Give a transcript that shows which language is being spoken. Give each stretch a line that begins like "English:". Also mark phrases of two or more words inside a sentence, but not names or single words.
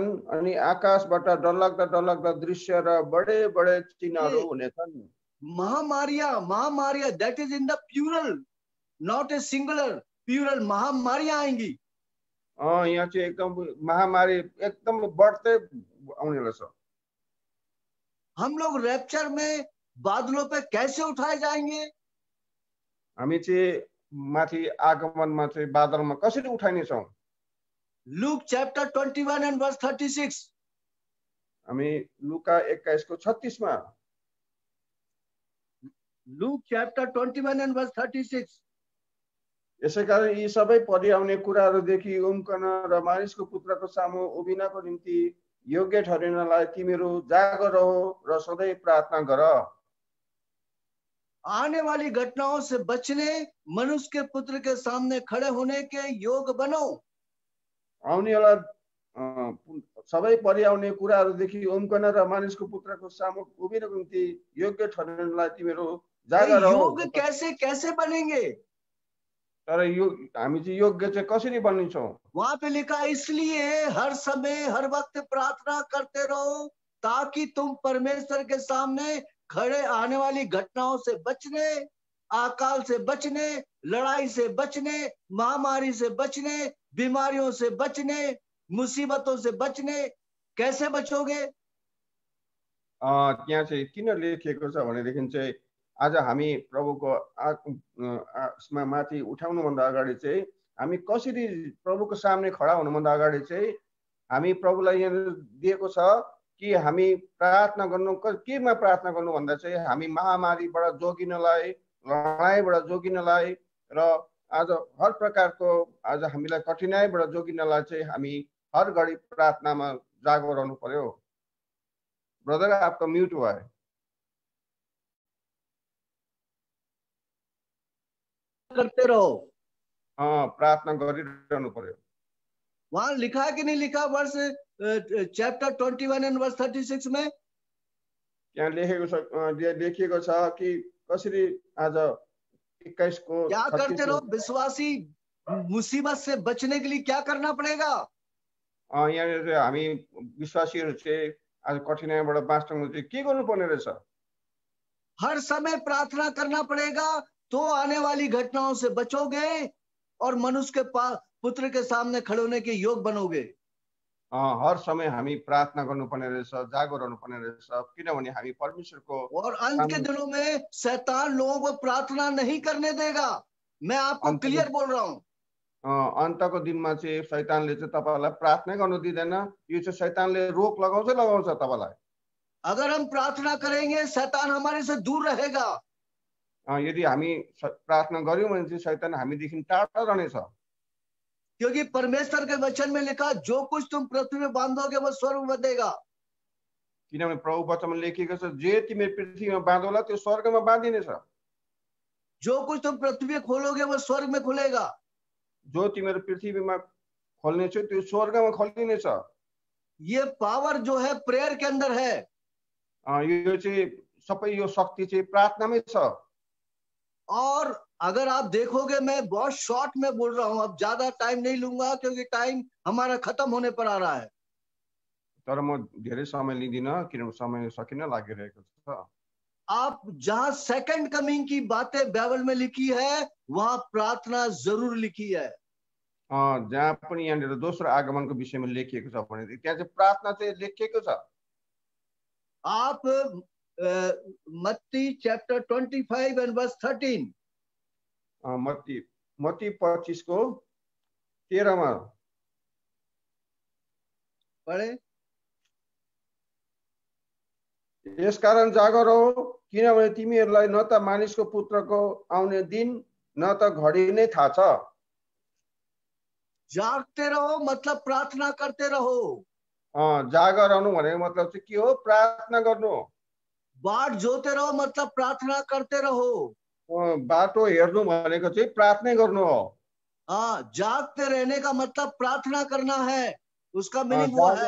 Nepali: अनि आकाशबाट डरलाग्दा दृश्य र बडे बडे चिन्हहरू हुनेछन्।
Hindi: महामारियां,
English: That is in the plural, not a singular, plural.
Hindi: महामारियां आएंगी।
Nepali: यहाँ चाहिँ एकदम महामारी एकदम बढ्दै आउनेवाला छ।
Hindi: हम लोग रैप्चर में बादलों पे कैसे उठाए जाएंगे?
Nepali: हामी चाहिँ माथि आगमनमा चाहिँ बादलमा कसरी उठाइने छौं?
English: Luke chapter 21 and verse 36.
Nepali: हामी लुका 21 को 36 मा।
English: Luke chapter 21 and verse 36.
Nepali: यसैकारण यी सबै परिआउने कुराहरूदेखि उम्कन र मानिसको पुत्रको सामु उभिनको निम्ति योग्य ठहरिनलाई तिमीहरू जागर रहो र सधैँ प्रार्थना गर।
Hindi: आने वाली घटनाओं से बचने, मनुष्य के पुत्र के सामने खड़े होने के योग बनो।
Nepali: आउनेवाला सबै परिआउने कुराहरूदेखि उम्कन र मानिसको पुत्रको सामु उभिनको निम्ति योग्य ठहरिनलाई तिमीहरू जागर रहो।
Hindi: योग कैसे कैसे बनेंगे?
Nepali: तर यो हामी चाहिँ योग्य चाहिँ कसरी बनिन्छौं?
Hindi: वहां पे लिखा, इसलिए हर समय हर वक्त प्रार्थना करते रहो ताकि तुम परमेश्वर के सामने खड़े आने वाली घटनाओं से बचने, अकाल से बचने, लड़ाई से बचने, महामारी से बचने, बीमारियों से बचने, मुसीबतों से बचने। कैसे बचोगे?
Nepali: त्यहाँ चाहिँ किन लेखिएको छ भनेदेखि चाहिँ आज हामी प्रभुको माथि उठाउनुभन्दा अगाडि चाहिँ हामी कसरी प्रभुको सामने खडा हुनुभन्दा अगाडि चाहिँ हामी प्रभुलाई यहाँ दिएको छ कि हामी प्रार्थना गर्नु। केमा प्रार्थना गर्नु भन्दा चाहिँ हामी महामारीबाट जोगिनलाई, लडाइँबाट जोगिनलाई र आज हर प्रकारको आज हामीलाई कठिनाइबाट जोगिनलाई चाहिँ हामी हर घडी प्रार्थनामा जागो रहनु पर्यो।
Hindi: ब्रदर आपका म्यूट हुआ है। करते रहो।
Nepali: प्रार्थना गरिरहनु पर्यो।
Hindi: वहां लिखा है कि नहीं लिखा? वर्ष
English: chapter 21 and verse 36
Hindi: में
Nepali: यहाँ लेखिएको छ कि कसरी आज 21 को
Hindi: क्या करते रहो? विश्वासी मुसीबत से बचने के लिए क्या करना पड़ेगा?
Nepali: यहाँ हामी विश्वासीहरू चाहिँ आज कठिनाइबाट बाँच्नको चाहिँ के गर्नुपर्ने रहेछ?
Hindi: हर समय प्रार्थना करना पड़ेगा, तो आने वाली घटनाओं से बचोगे और मनुष्य के पुत्र के सामने खड़े होने के योग बनोगे।
Nepali: हर समय हामी प्रार्थना गर्नुपर्ने रहेछ, जागो रहनुपर्ने रहेछ, किनभने हामी परमेश्वरको।
Hindi: और अंत के दिनों में शैतान लोगों को प्रार्थना नहीं करने देगा। मैं आपको क्लियर बोल रहा हूँ।
Nepali: अन्तको दिनमा चाहिँ शैतानले चाहिँ तपाईलाई प्रार्थना गर्नु दिँदैन। यो चाहिँ शैतानले रोक लगाउँछ तपाईलाई।
Hindi: अगर हम प्रार्थना करेंगे शैतान हमारे से दूर रहेगा।
Nepali: यदि हामी प्रार्थना गर्यौं भने चाहिँ शैतान हामीदेखि टाढा रहनेछ।
Hindi: क्योंकि परमेश्वर के वचन में लिखा, जो कुछ तुम पृथ्वी में बांधोगे वो स्वर्ग में बंधेगा।
Nepali: किनभने प्रभु वचनमा लेखिएको छ, जे तिमी पृथ्वीमा बाँधौला त्यो स्वर्गमा बाँधिनेछ,
Hindi: जो कुछ तुम पृथ्वी में खोलोगे वो स्वर्ग में खुलेगा।
Nepali: जो तिमीहरू पृथ्वीमा खोल्नेछौ त्यो स्वर्गमा खोलिनेछ।
Hindi: ये पावर जो है प्रेयर के अंदर है।
Nepali: यो चाहिँ सबै यो शक्ति चाहिँ प्रार्थनामै छ।
Hindi: और अगर आप देखोगे, मैं बहुत शॉर्ट में बोल रहा हूं, अब ज्यादा टाइम नहीं लूंगा क्योंकि टाइम हमारा खत्म होने पर आ रहा है।
Nepali: तर म धेरै समय लिँदिनँ किनभने समय सकिन लागिरहेको छ।
Hindi: आप जहां
English: second coming
Hindi: की बातें बाइबल में लिखी है वहां प्रार्थना जरूर लिखी है।
Nepali: जहाँ पनि यहाँनिर दोस्रो आगमनको विषयमा लेखिएको छ भने त्यहाँ चाहिँ प्रार्थना चाहिँ लेखिएको छ।
Hindi: आप मत्ती
English: chapter 25 and verse 13,
Nepali: मत्ती 25 को 13
Hindi: पढ़े।
Nepali: यसकारण जागर रहो, किनभने तिमीहरूलाई न त मानिसको पुत्रको आउने दिन न त घडी नै थाहा छ।
Hindi: जागते रहो मतलब प्रार्थना करते रहो।
Nepali: जागर रहनु भनेको मतलब चाहिँ के हो? प्रार्थना गर्नु।
Hindi: बाट जोते रहो मतलब प्रार्थना करते रहो।
Nepali: बाटो हेर्नु भनेको चाहिँ प्रार्थना गर्नु हो।
Hindi: जागते रहने का मतलब प्रार्थना करना है, उसका मीनिंग वो है।